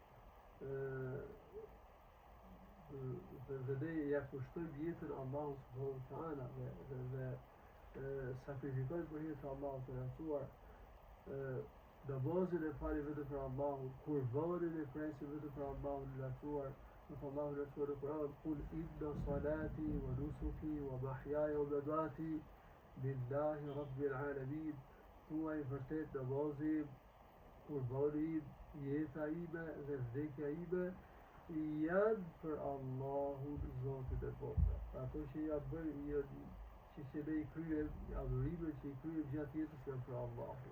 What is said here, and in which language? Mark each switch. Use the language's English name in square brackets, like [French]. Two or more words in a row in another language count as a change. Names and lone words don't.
[Albanian] Dhe ne ja kushtojmë jetën Allahut [Arabic] سبحانه وتعالى [Albanian] dhe sakrifikojmë për hir të Allahut të lartësuar. Namazin e fali vetëm për Allahun, kurbanin e presim vetëm për Allahun e lartësuar. Allahu lartësuar në Kur'an: [Arabic] قل إن صلاتي ونسكي ومحياي ومماتي لله رب العالمين. [Albanian] Thuaj vërtet namazim, kurbanim, jeta ime dhe vdekja ime janë për Allahun Zotin e botrave. Ato që ja bëjmë që ne i kryejmë, adhurimet që i kryejmë gjatë jetës janë për Allahun.